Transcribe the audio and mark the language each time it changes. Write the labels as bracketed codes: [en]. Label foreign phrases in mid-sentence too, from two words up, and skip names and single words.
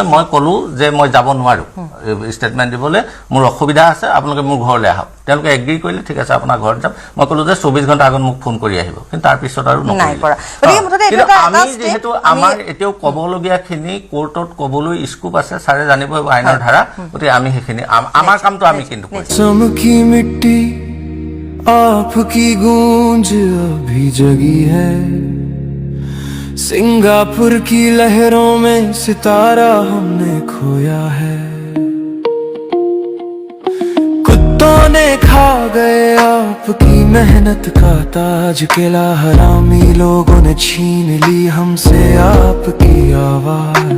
[as] মই ক'লো যে মই যাব নোৱাৰো ষ্টেটমেণ্ট দিবলৈ, মোৰ অসুবিধা আছে, আপোনালোকে মোৰ ঘৰলৈ আহক। তেওঁলোকে এগ্ৰী কৰিলে, ঠিক আছে আপোনাৰ ঘৰত যাম। মই ক'লো যে 24 ঘণ্টা আগত মোক ফোন কৰি আহিব, কিন্তু তাৰপিছত আৰু নকৰিলে। আমি যিহেতু আমাৰ এতিয়াও ক'বলগীয়াখিনি কোৰ্টত ক'বলৈ স্কোপ আছে, ছাৰে জানিব আইনৰ ধাৰা, গতিকে আমি সেইখিনি আমাৰ কামটো আমি কিন্তু কৰিম। [hi] चमकी मिट्टी आपकी गूंज अभी जगी है, सिंगापुर की लहरों में सितारा हमने खोया है। कुत्तों ने खा गए आपकी मेहनत का ताज, किला हरामी लोगों ने छीन ली हमसे आपकी आवाज।